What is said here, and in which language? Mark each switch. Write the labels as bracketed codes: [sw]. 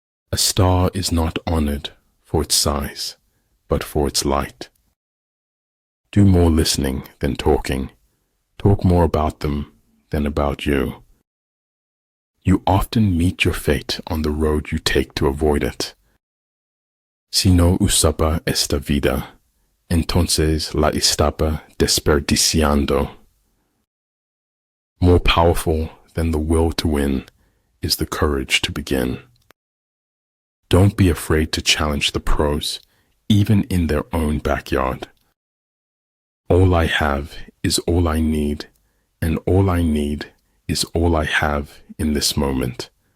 [en] A star is not honored for its size, but for its light. Do more listening than talking. Talk more about them than about you. You often meet your fate on the road you take to avoid it. [es] Si no usaba esta vida, entonces la estaba desperdiciando. [en] More powerful than the will to win is the courage to begin. Don't be afraid to challenge the pros, even in their own backyard. All I have is all I need, and all I need is all I have in this moment.